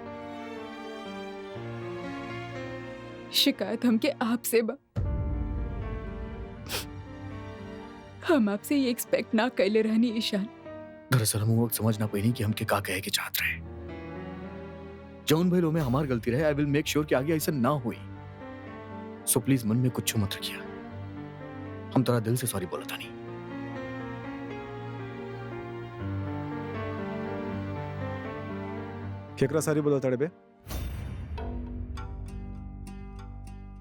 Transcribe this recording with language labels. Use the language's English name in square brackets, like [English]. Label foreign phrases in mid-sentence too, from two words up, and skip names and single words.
[Bhojpuri] शिकायत हमके आपसे बा। हम आपसे ये एक्सपेक्ट ना कैले रहनी ईशान। दरअसल हम वो वक्त समझ ना पाई कि हमके का कहे के चाहत रहे। जौन भइलो में हमार गलती रहे। [English] I will make sure [Bhojpuri] कि आगे ऐसा ना हुई। [English] So please [Bhojpuri] मन में कुछ मत रखिया। हम तेरा दिल से सॉरी बोलता नहीं। केकरा सारी बोला तड़े बे?